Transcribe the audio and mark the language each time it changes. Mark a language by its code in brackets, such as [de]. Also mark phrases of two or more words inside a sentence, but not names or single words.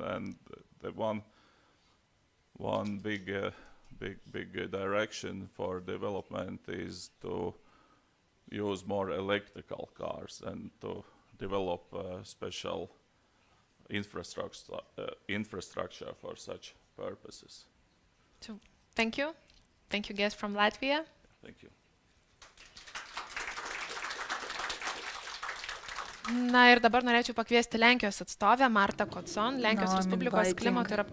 [en] And the one big direction for development is to use more electrical cars and to develop special infrastructure for such purposes. So, thank you. Thank you, guests from Latvia. Thank you. [lt] Na ir dabar norėčiau pakviesti Lenkijos atstovę Martą Kocon, Lenkijos [en] Now I'm [lt] Respublikos [en] inviting [lt] klimato ir